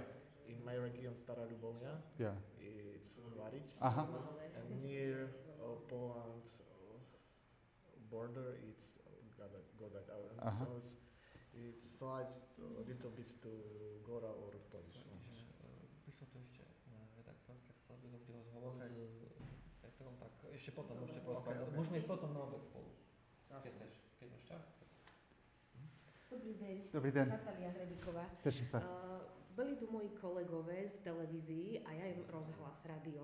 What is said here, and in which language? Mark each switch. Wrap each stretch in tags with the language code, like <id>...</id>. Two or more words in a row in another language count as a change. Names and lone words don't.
<en>In my region Stará Ľubovňa, yeah. it's hovariť. Uh-huh. And near Poland border, it's Godek. And so it slides a little bit to Gora or Polish.</en> <sk>Prišiel tu ešte redaktor, keď sa bude robiť rozhovor s Petrom, tak ešte potom môžete porozprávať. Môžeme ísť potom na obed spolu, keď chceš, keď máš čas. Dobrý deň. Dobrý deň. Natália Hrebiková. Teším sa.</sk> <cs>Byli tu moji kolegové z televízií a ja im rozhlas, rádio.</cs>